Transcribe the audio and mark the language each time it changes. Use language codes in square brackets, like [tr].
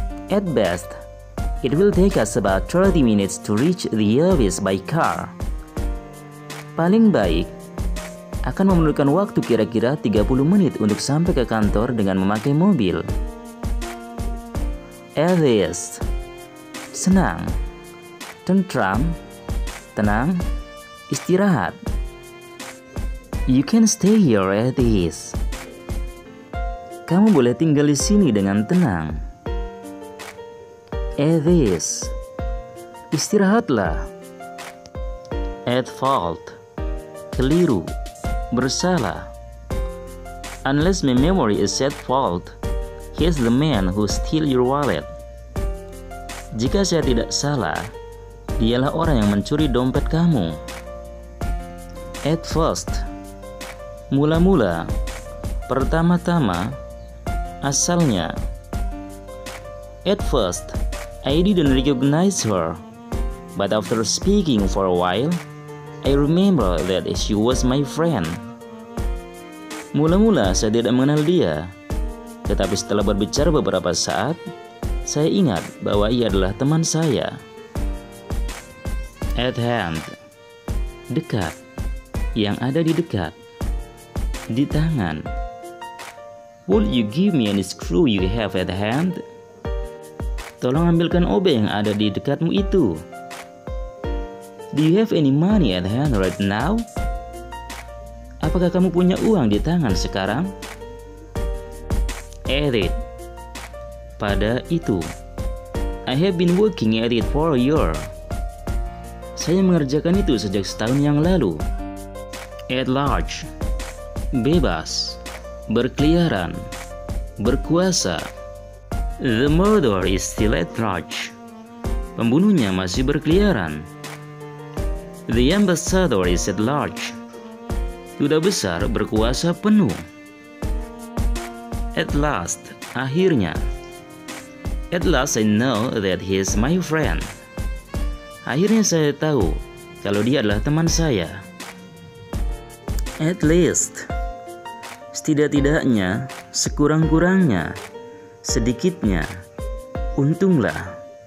[en] At best, it will take us about 30 minutes to reach the office by car. [id] Paling baik, akan memerlukan waktu kira-kira 30 menit untuk sampai ke kantor dengan memakai mobil. At least, senang, tentram, tenang, istirahat. [en] You can stay here at ease. [id] Kamu boleh tinggal di sini dengan tenang. At ease, istirahatlah. At fault, keliru, bersalah. [en] Unless my memory is at fault, he's the man who steal your wallet. [id] Jika saya tidak salah, dialah orang yang mencuri dompet kamu. At first, mula-mula, pertama-tama, asalnya. [en] At first, I didn't recognize her, but after speaking for a while, I remember that she was my friend. [id] Mula-mula saya tidak mengenal dia, tetapi setelah berbicara beberapa saat, saya ingat bahwa ia adalah teman saya. At hand, dekat, yang ada di dekat. Di tangan. [en] Would you give me any screw you have at hand? [id] Tolong ambilkan obeng yang ada di dekatmu itu. [en] Do you have any money at hand right now? [id] Apakah kamu punya uang di tangan sekarang? At it. Pada itu. [en] I have been working at it for a year. [id] Saya mengerjakan itu sejak setahun yang lalu. At large. Bebas, berkeliaran, berkuasa. [en] The murderer is still at large. [id] Pembunuhnya masih berkeliaran. [en] The ambassador is at large. [id] Duta besar berkuasa penuh. [en] At last, akhirnya. At last I know that he is my friend. [id] Akhirnya saya tahu kalau dia adalah teman saya. At least, setidak-tidaknya, sekurang-kurangnya, sedikitnya, untunglah.